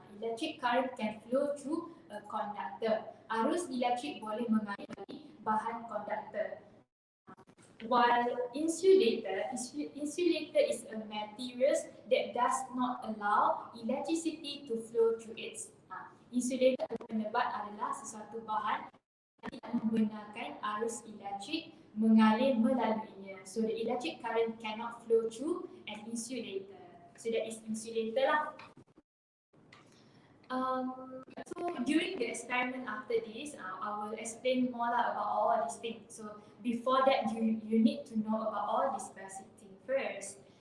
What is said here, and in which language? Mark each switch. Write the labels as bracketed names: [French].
[English] Electric current can flow through a conductor. [Malay] Arus elektrik boleh mengalir dari bahan conductor. [English] While insulator is a materials that does not allow electricity to flow through it. [Malay] Insulator atau penebat adalah sesuatu bahan yang tidak membenarkan arus elektrik mengalir melaluinya. [English] So the electric current cannot flow through an insulator. So that is insulator lah. So during the experiment after this, I will explain more about all these things. So before that, you need to know about all these basic things first.